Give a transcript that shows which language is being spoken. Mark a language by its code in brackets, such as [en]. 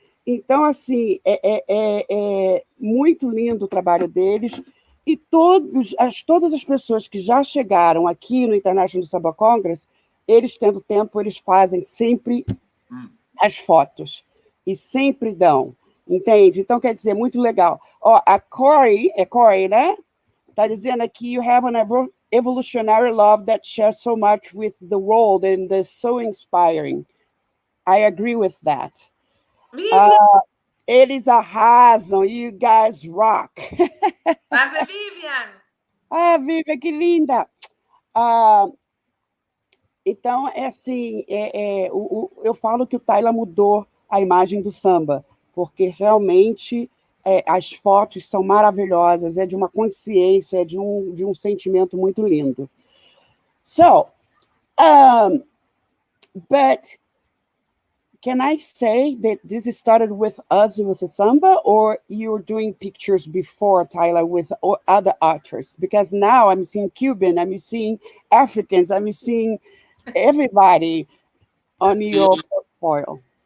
[pt] Então, assim, é muito lindo o trabalho deles. E todas as pessoas que já chegaram aqui no International Samba Congress, eles tendo tempo, eles fazem sempre as fotos. E sempre dão. Entende? Então, quer dizer, muito legal. Ó, a Corey, é Corey, né? Está dizendo aqui, [en] you have an evolutionary love that shares so much with the world and is so inspiring. I agree with that. Vivian! [pt] Eles arrasam, [en] you guys rock. That's the Vivian! [pt] Vivian, que linda! Então, é assim, eu falo que o Tyler mudou a imagem do samba, porque realmente as fotos são maravilhosas, é de uma consciência, é de um sentimento muito lindo. [en] So, but can I say that this started with us with the samba, or you're doing pictures before, Tyler, with other artists? Because now I'm seeing Cuban, I'm seeing Africans, I'm seeing everybody on your portfolio.